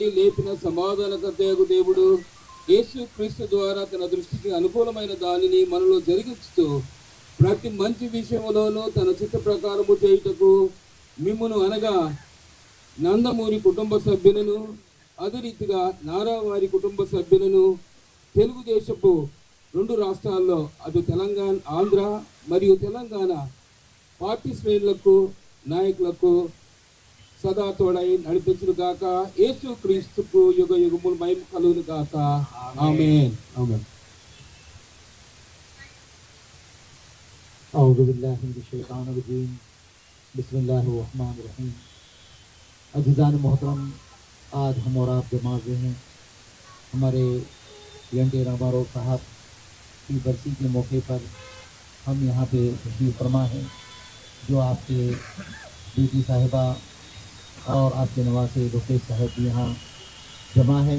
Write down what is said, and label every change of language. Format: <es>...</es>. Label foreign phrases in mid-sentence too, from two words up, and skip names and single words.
<te>లేపిన సమాధానకర్తయగు దేవుడు యేసు క్రీస్తు ద్వారా తన దృష్టికి అనుకూలమైన దానిని మనలో జరిగించుతూ ప్రతి మంచి విషయంలోనూ తన చిత్త ప్రకారము చేయుటకు మిమ్మును అనగా నందమూరి కుటుంబ సభ్యులను, అదే రీతిగా నారా వారి కుటుంబ సభ్యులను తెలుగుదేశపు 2 రాష్ట్రాల్లో అటు తెలంగాణ, ఆంధ్ర మరియు తెలంగాణ పార్టీ శ్రేణులకు, నాయకులకు సదా తోడై నడిపించును గాక. యేసు క్రీస్తుకు యుగ యుగములు మహిమ కలుగును గాక. ఆమేన్. ఆమేన్.</te> <ar>أعوذ بالله من الشيطان الرجيم. بسم الله الرحمن الرحيم.</ar> <ur>عزیزان محترم، آج ہم اور آپ جمع ہوئے ہیں ہمارے این.ٹی. راما راؤ صاحب کی برسی کے موقع پر۔ ہم یہاں پہ تشریف فرما ہیں، جو آپ کے بیٹی صاحبہ اور آپ کے نواسے لوکیش صاحب بھی یہاں جمع ہیں.</ur>